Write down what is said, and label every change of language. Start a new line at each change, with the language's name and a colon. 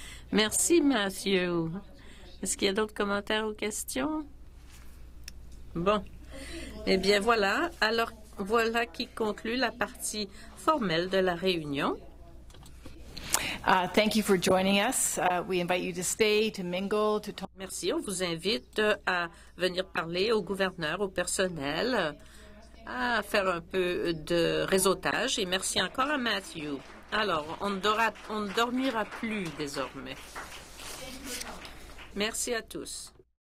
French: Merci, Matthew. Est-ce qu'il y a d'autres commentaires ou questions? Bon. Eh bien, voilà. Alors, Voilà qui conclut la partie formelle de la réunion.
English: Thank you for joining us. We invite you to stay, to mingle, to talk.
French: Merci. On vous invite à venir parler au gouverneur, au personnel, à faire un peu de réseautage. Et merci encore à Matthew. Alors, on ne dormira plus désormais. Merci à tous.